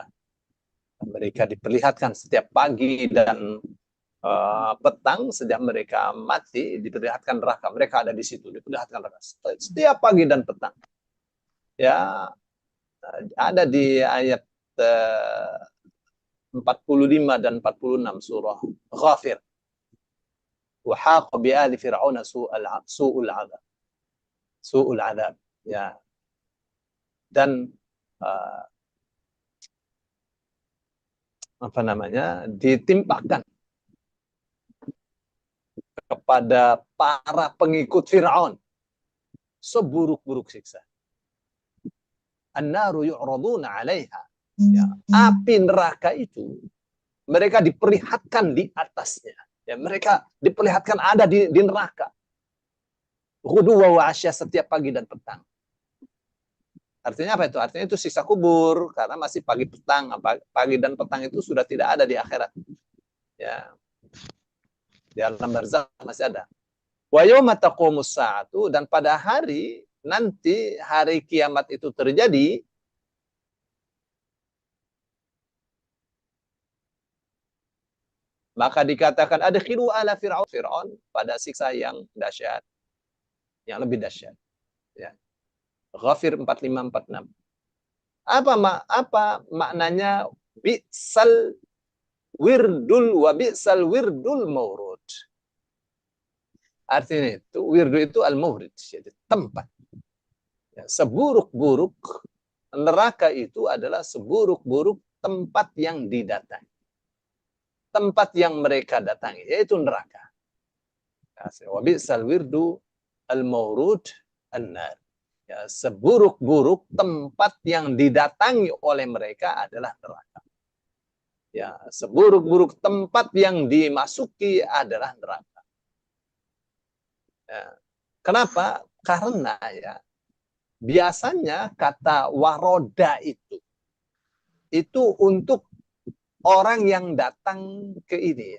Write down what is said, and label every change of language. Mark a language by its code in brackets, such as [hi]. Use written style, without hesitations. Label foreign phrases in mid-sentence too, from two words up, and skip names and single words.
[id] Mereka diperlihatkan setiap pagi dan petang, sejak mereka mati diperlihatkan neraka. Mereka ada di situ, diperlihatkan neraka setiap pagi dan petang. Ya, ada di ayat 45 dan 46 surah Ghafir. [ar] وحاق بآل فرعون سوء الأدب. Ya. [id] Dan apa namanya, ditimpakan kepada para pengikut Fir'aun seburuk-buruk siksa. [ar] النار يعرضون عليها. [id] Ya, api neraka itu mereka diperlihatkan di atasnya. Ya, mereka diperlihatkan ada di neraka. [ar] غدوا وعشيا, [id] setiap pagi dan petang. Artinya apa itu? Artinya itu siksa kubur karena masih pagi petang. Pagi dan petang itu sudah tidak ada di akhirat. Ya. Di alam barzakh masih ada. [ar] ويوم تقوم الساعة, [id] dan pada hari nanti hari kiamat itu terjadi, maka dikatakan [ar] أدخلوا آل فرعون [id] pada siksa yang dahsyat, yang lebih dahsyat. Ya. Ghafir 45-46. Apa maknanya [ar] بئس الورد وبئس الورد المورود? [id] Artinya itu wirdu itu al-mawrid, jadi tempat. Ya, seburuk-buruk neraka itu adalah seburuk-buruk tempat yang didatangi. Tempat yang mereka datangi, yaitu neraka. [ar] وبئس الورد المورود النار. [id] Ya, seburuk-buruk tempat yang didatangi oleh mereka adalah neraka. Ya, seburuk-buruk tempat yang dimasuki adalah neraka. Ya. Kenapa? Karena ya biasanya kata waroda itu untuk orang yang datang ke ini ya.